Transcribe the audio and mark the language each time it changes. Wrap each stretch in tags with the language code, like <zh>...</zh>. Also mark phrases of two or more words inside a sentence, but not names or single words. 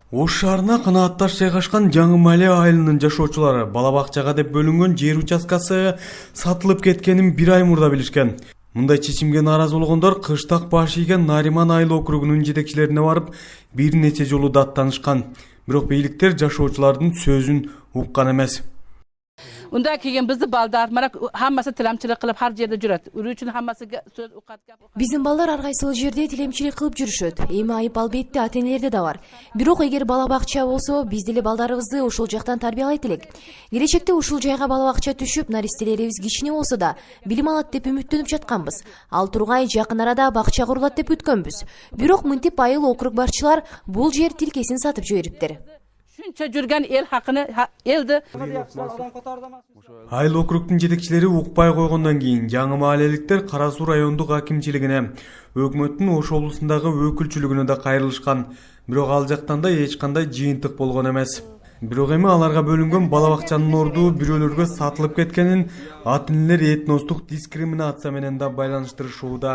<ky>Ош шаарына канаатташ жайгашкан Жаңы Маале айылынын жашоочулары бала бакчага деп бөлүнгөн жер участкасы сатылып кеткенин бир ай мурда билишкен. Мындай чечимге нааразы болгондор Кыштак баш ийген Нариман айыл округунун жетекчилерине барып бир нече жолу даттанышкан. Бирок бийликтер жашоочулардын сөзүн уккан эмес.</ky> <uz>Unda keyin bizni balдар mana hammasi tilamchilik qilib har yerda yuradi. Uning uchun hammasiga so'z uqatgan.</uz> <ky>Биздин балдар ар кайсыл жерде тилемчилик кылып жүрүшөт. Эми айып албетте ата-энелерде да бар. Бирок эгер бала бакча болсо, биз деле балдарыбызды ошол жактан тарбиялайт элек. Келечекте ушул жайга бала бакча түшүп, наристелерибиз кичине болсо да билим алат деп үмүттөнүп жатканбыз. Ал тургай жакын арада бакча курулат деп күткөнбүз. Бирок мынтип айыл округ барчылар бул жер тилкесин сатып жибериптир.</ky> <uz>Shuncha yurgan el haqini eldi.</uz> <ky>Айыл округдун жетекчилери укпай койгондон кийин Жаңы Маалеликтер Кара Суу райондук акимчилигине, өкмөттүн Ош облусундагы өкүлчүлүгүнө да кайрылышкан. Бирок ал жактан да эч кандай жыйынтык болгон эмес. Бирок эми аларга бөлүнгөн бала бакчанын орду бирөөлөргө сатылып кеткенин ата-энелер этностук дискриминация менен да байланыштырышууда.</ky>